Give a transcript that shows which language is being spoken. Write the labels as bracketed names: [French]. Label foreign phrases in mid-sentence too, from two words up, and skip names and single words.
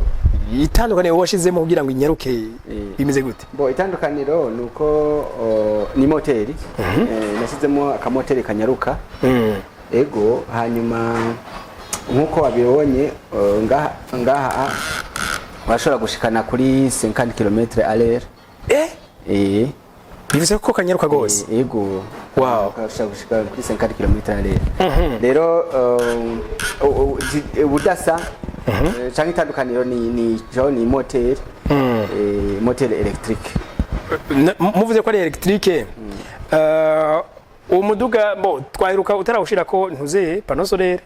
[Rundi] Itandukanye washizemo kugira ngo inyaruke bimeze gute? Bo itandukaniro nuko ni moteri. Nasizemo akamoteri kanyaruka. Ego hanyuma nkuko wabibonye ngaha washobora gushikana kuri 50 [French] km à l'heure. [Rundi] Bivuze ko kanyaruka gose. Yego. Wow. Kashaka gushika kuri 50 [French] km à l'heure. [Rundi] Rero ubudasa cyangwa itandukaniro ni moteri. Moteri electrique. Muvuze ko ari electrique. Umuduga bo twaheruka utarawushira ko ntuze pano solaire.